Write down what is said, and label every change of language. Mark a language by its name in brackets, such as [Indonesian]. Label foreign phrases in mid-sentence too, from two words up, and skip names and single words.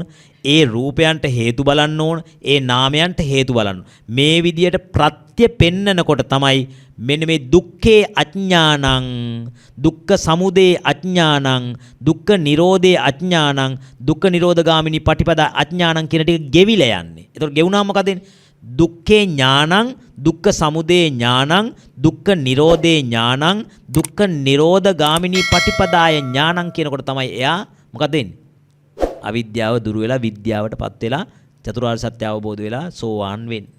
[Sinhala] ඒ රූපයන්ට හේතු බලන්න ඕන. ඒ නාමයන්ට හේතු බලන්න. මේ විදියට ප්‍රත්‍ය පෙන්නකොට තමයි මෙන්න මේ [Pali] දුක්ඛේ අඥානං, දුක්ඛ සමුදය අඥානං, දුක්ඛ නිරෝධේ අඥානං, දුක්ඛ නිරෝධගාමිනී පටිපදා අඥානං [Sinhala] කියන ටික ගෙවිලා යන්නේ. ඒතකොට ගෙවුනාම මොකද වෙන්නේ? [Pali] දුක්ඛේ ඥානං, දුක්ඛ සමුදය ඥානං, දුක්ඛ නිරෝධේ ඥානං, දුක්ඛ නිරෝධගාමිනී පටිපදාය ඥානං [Sinhala] කියනකොට තමයි එයා මොකද වෙන්නේ? අවිද්‍යාව දුරු වෙලා විද්‍යාවටපත් වෙලා චතුරාර්ය සත්‍ය අවබෝධ වෙලා සෝවාන් වෙන්නේ.